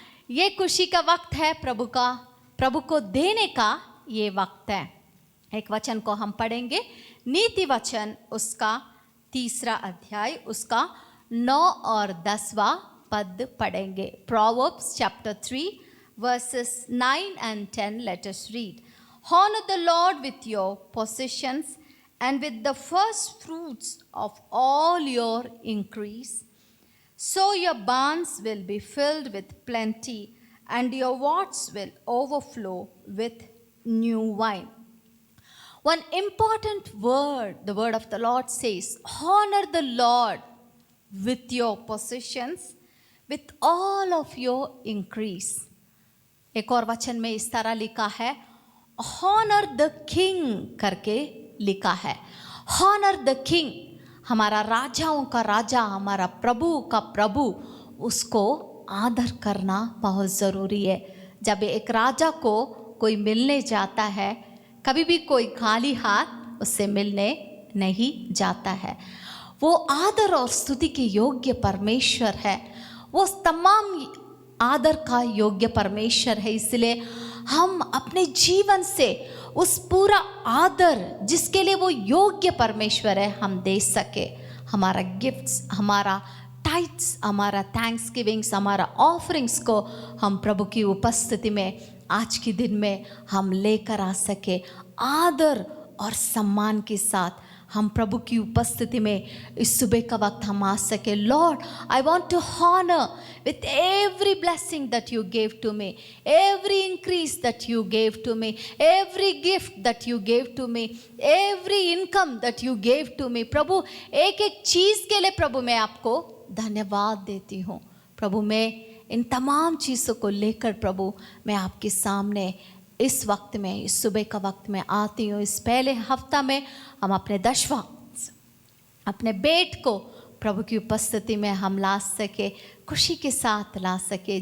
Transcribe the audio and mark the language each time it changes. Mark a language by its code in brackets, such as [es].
[hi] ये खुशी का वक्त है, प्रभु को देने का ये वक्त है। एक वचन को हम पढ़ेंगे, नीति वचन उसका 3 अध्याय उसका 9 और 10वां पद पढ़ेंगे। [en] Proverbs chapter 3 verses 9 and 10. Let us read. Honor the Lord with your possessions and with the first fruits of all your increase. So your barns will be filled with plenty, and your vats will overflow with new wine. One important word, the word of the Lord says, honor the Lord with your possessions, with all of your increase. [hi] एक और वचन में इस तरह लिखा है, [en] honor the king [hi] करके लिखा है। [en] honor the king, [hi] हमारा राजाओं का राजा, हमारा प्रभु का प्रभु, उसको आदर करना बहुत ज़रूरी है। जब एक राजा को कोई मिलने जाता है, कभी भी कोई खाली हाथ उससे मिलने नहीं जाता है। वो आदर और स्तुति के योग्य परमेश्वर है, वो तमाम आदर का योग्य परमेश्वर है। इसलिए हम अपने जीवन से उस पूरा आदर जिसके लिए वो योग्य परमेश्वर है हम दे सके। हमारा गिफ्ट्स, हमारा टाइट्स, हमारा थैंक्स गिविंग्स, हमारा ऑफरिंग्स को हम प्रभु की उपस्थिति में आज के दिन में हम लेकर आ सके। आदर और सम्मान के साथ हम प्रभु की उपस्थिति में इस सुबह का वक्त हम आ सके। [en] Lord, I want to honour with every blessing that you gave to me, every increase that you gave to me, every gift that you gave to me, every income that you gave to me. [hi] प्रभु, एक एक चीज़ के लिए प्रभु मैं आपको धन्यवाद देती हूँ। प्रभु, मैं इन तमाम चीज़ों को लेकर प्रभु मैं आपके सामने इस वक्त में, इस सुबह का वक्त में आती हूँ। इस पहले हफ्ता में हम अपने 10वां अपने बेट को प्रभु की उपस्थिति में हम ला सके, खुशी के साथ ला सके।